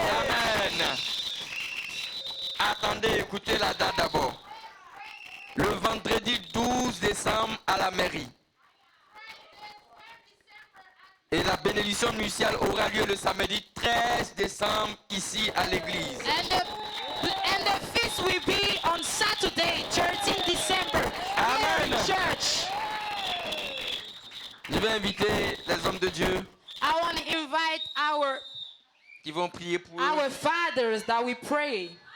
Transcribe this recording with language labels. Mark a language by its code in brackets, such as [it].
[fr] Amen. Attendez, écoutez la date d'abord. Le vendredi 12 décembre à la mairie. Et la bénédiction nuptiale aura lieu le samedi 13 décembre ici à l'église. [en] And the feast will be on Saturday, 13 December. Amen. Here in church. [fr] Je vais inviter les hommes de Dieu [en] I want to invite [fr] qui vont prier pour eux. [en] our fathers that we pray.